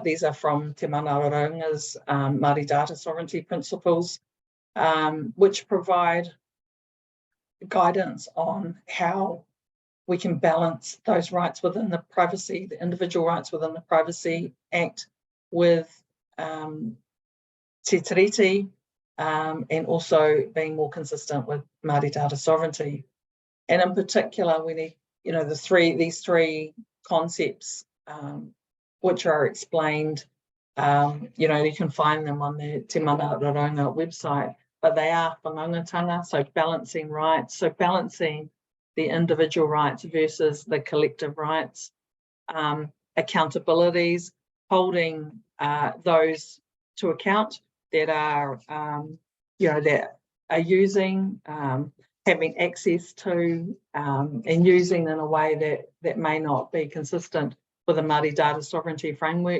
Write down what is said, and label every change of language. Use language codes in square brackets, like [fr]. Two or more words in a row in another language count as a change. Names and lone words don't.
[en] These are from Te Mana Raunga's Māori Data Sovereignty principles, which provide guidance on how we can balance those rights within the privacy, the individual rights within the Privacy Act with te tiriti, and also being more consistent with Māori Data Sovereignty. And in particular, we need, these three concepts, which are explained, you can find them on the Te Mana Raunga website, but they are whangangatanga, so balancing rights, so balancing the individual rights versus the collective rights, accountabilities, holding those to account that are, that are using, having access to, and using in a way that may not be consistent with the Māori Data Sovereignty framework.